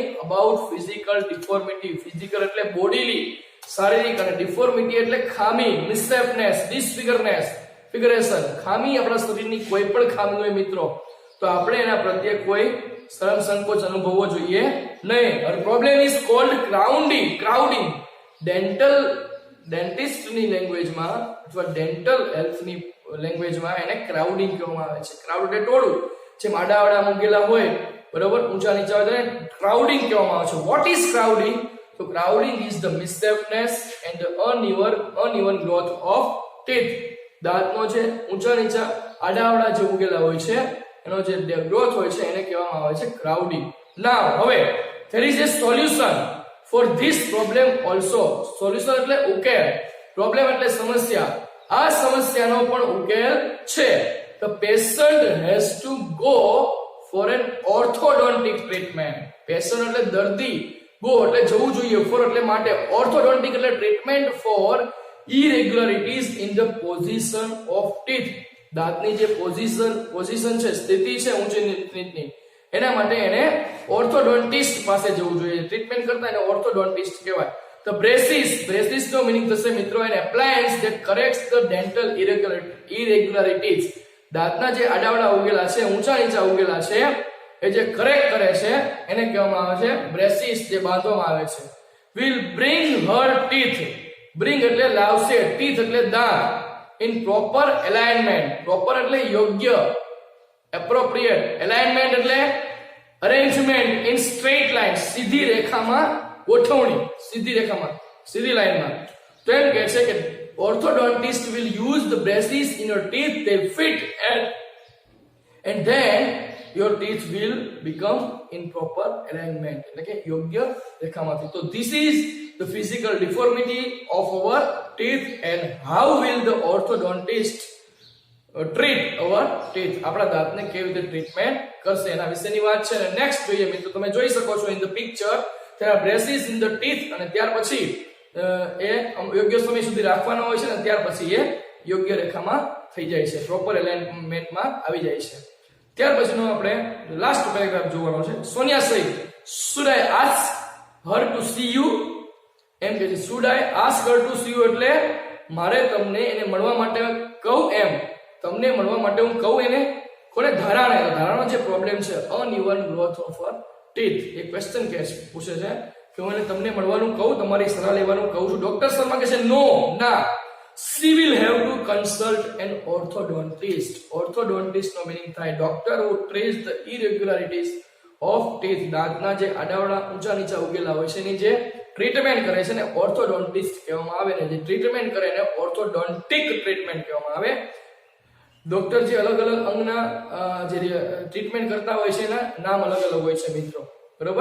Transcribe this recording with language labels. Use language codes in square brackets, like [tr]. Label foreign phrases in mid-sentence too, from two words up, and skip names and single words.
[en] about physical deformity, physical [gu] એટલે બોડીલી, શારીરિક, અને ડિફોર્મિટી એટલે ખામી, [en] mishapeness, disfigureness, figuration, [gu] ખામી આપણા શરીરની કોઈ પણ ખામી હોય મિત્રો તો આપણે એના પ્રત્યે કોઈ શરમ સંકોચ અનુભવવો જોઈએ નહીં. [en] Her problem is called crowding. [gu] ડેન્ટિસ્ટની લેંગ્વેજમાં અથવા [en] dental healthની [gu] લેંગ્વેજમાં એને ક્રાઉડિંગ કહેવામાં આવે છે. ક્રાઉડ એટલે ટોળું, જેમ આડાવાડા મૂકેલા હોય, બરોબર, ઊંચા નીચા હોય તેને ક્રાઉડિંગ કહેવામાં આવે છે. [en] what is crowding? So crowding is the mishapeness and the uneven growth of ટીથ. [gu] દાંતનો જે ઊંચા નીચા આડાઅવળા જે ઉગેલા હોય છે એનો જે ગ્રોથ હોય છે એને કહેવામાં આવે છે ક્રાઉડિંગ. [en] નાઉ હવે there is a solution for this problem also. [gu] સોલ્યુશન એટલે ઉકેલ, પ્રોબ્લેમ એટલે સમસ્યા. આ સમસ્યાનો પણ ઉકેલ છે. [en] The patient has to go for an orthodontic treatment. Patient [gu] એટલે દર્દી, [en] go [gu] એટલે જવું જોઈએ, [en] for [gu] એટલે માટે, [en] orthodontic એટલે treatment for irregularities in the position of teeth. [gu] દાંતની જે પોઝિશન છે, સ્થિતિ છે ઊંચી નીચની, એના માટે એને ઓર્થોડોન્ટિસ્ટ પાસે જવું જોઈએ. ટ્રીટમેન્ટ કરતા એને ઓર્થોડોન્ટિસ્ટ કહેવાય. [en] The braces [gu] નો મીનિંગ થશે મિત્રો [en] an appliance that corrects the dental irregularities. [gu] દાંતના જે આડાવડા ઉગેલા છે, ઊંચા નીચા ઉગેલા છે, એ જે કરેક્ટ કરે છે એને કહેવામાં આવે છે braces, જે બાંધવામાં આવે છે. [en] Will bring her teeth. Bring [gu] એટલે લાવશે, [en] teeth [gu] એટલે દાંત, [en] in proper alignment. [gu] Proper એટલે યોગ્ય, [en] appropriate, alignment એટલે arrangement, in straight line, [gu] સીધી રેખામાં ગોઠવણી, સીધી રેખામાં, સીધી લાઈનમાં. તો એમ કહે છે કે [en] orthodontist will use the braces in your teeth, they fit and then your teeth will become in proper alignment, [gu] એટલે કે યોગ્ય રેખામાંથી. [en] તો this is the physical deformity of our teeth and how will the orthodontist treat our teeth. [gu] આપણા દાંતને કેવી રીતે ટ્રીટમેન્ટ કરશે એના વિશેની વાત છે. અને નેક્સ્ટ જોઈએ મિત્રો, તમે જોઈ શકો છો [en] in the picture there are braces in the teeth, [gu] અને ત્યાર પછી એ યોગ્ય સમય સુધી રાખવાનો હોય છે અને ત્યાર પછી એ યોગ્ય રેખામાં થઈ જાય છે, [en] proper alignmentમાં [gu] આવી જાય છે. ત્યાર પછીનો આપણે [en] last paragraph [gu] જોવાનો છે. [en] સોનિયા સહિત should I ask her to see you? [gu] એમ કે છે [en] should I ask her to see you [gu] એટલે મારે તમને એને મળવા માટે કહું, એમ તમને મળવા માટે હું કહું એને. કોને? ધારાને. ધારાનો જે પ્રોબ્લેમ છે [en] uneven growth of her teeth, [gu] એ ક્વેશ્ચન પૂછે છે કે હું એને તમને મળવાનું કહું, તમારી સલાહ લેવાનું કહું છું. ડોક્ટર શર્મા કહે છે નો, ના, [en] she will have to consult an orthodontist. Orthodontist [gu] નો મીનિંગ થાય [en] doctor who treats the irregularities of teeth. [gu] દાંતના જે આડાવડા ઊંચા નીચા ઉગેલા હોય છે એની જે ટ્રીટમેન્ટ કરે છે ને ઓર્થોડોન્ટિસ્ટ કહેવામાં આવે, ને જે ટ્રીટમેન્ટ કરે એને [en] orthodontic treatment [gu] કહેવામાં આવે. ડોક્ટર જે અલગ અલગ અંગના જે ટ્રીટમેન્ટ કરતા હોય છે એના નામ અલગ અલગ હોય છે મિત્રો, બરોબર?